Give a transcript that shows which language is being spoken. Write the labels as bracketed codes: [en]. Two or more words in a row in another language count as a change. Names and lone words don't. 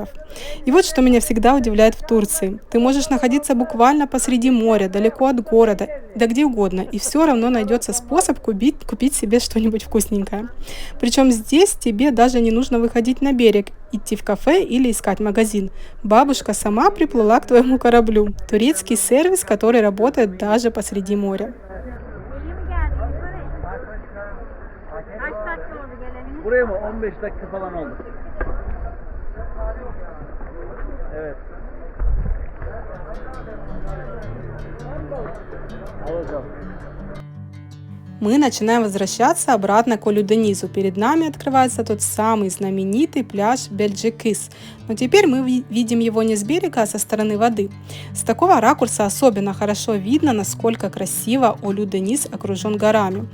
[ru] И вот что меня всегда удивляет в Турции. Ты можешь находиться буквально посреди моря, далеко от города, да где угодно, и все равно найдется способ купить себе что-нибудь вкусненькое. Причем здесь тебе даже не нужно выходить на берег, идти в кафе или искать магазин. Бабушка сама приплыла к твоему кораблю. Турецкий сервис, который работает даже посреди моря. [tr] Buraya mı? 15 dakika falan oldu. Evet. Alacağım. [ru] Мы начинаем возвращаться обратно к Олю-Денизу. Перед нами открывается тот самый знаменитый пляж Бельджикис. Но теперь мы видим его не с берега, а со стороны воды. С такого ракурса особенно хорошо видно, насколько красиво Олю-Дениз окружен горами.